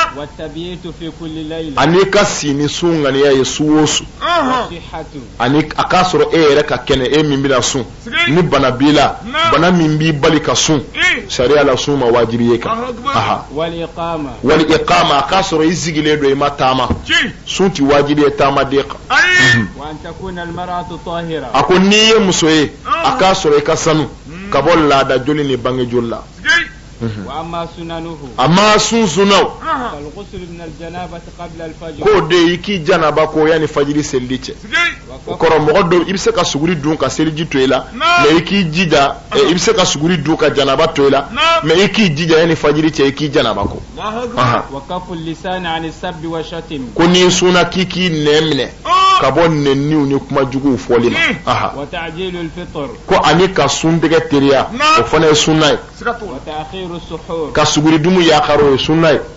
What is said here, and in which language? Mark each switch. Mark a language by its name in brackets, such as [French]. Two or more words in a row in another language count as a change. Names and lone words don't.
[Bambara] ani ka si ni sun ŋaniya ye su o su ani a k'a sɔrɔ e yɛrɛ ka kɛnɛ e min bɛna sun ni bana b'i la bana min b'i bali ka sun sariya la sun ma wajibi ye kan wali iqama a k'a sɔrɔ i sigilen don i ma taama sun ti wajibi ye taamaden kan a ko n'i ye muso ye a k'a sɔrɔ i ka sanu ka bɔ laada joli ni bange joli la amma sun sunaw ko de i k'i janaba ko yani fajiri selili cɛ o kɔrɔ mɔgɔ dɔw i bɛ se ka suguri dun ka seliji to i la mais i k'i jija i bɛ se ka suguri dun ka janaba to i la mais i k'i jija yani fajiri cɛ i k'i janaba ko ko n'i sunna k'i k'i nɛn minɛ ka bɔ nɛnniw ni kuma juguw fɔli ma ko ani ka sun tɛgɛ teriya o fana ye sunna ye ka suguri dumu yakaro ye sunna ye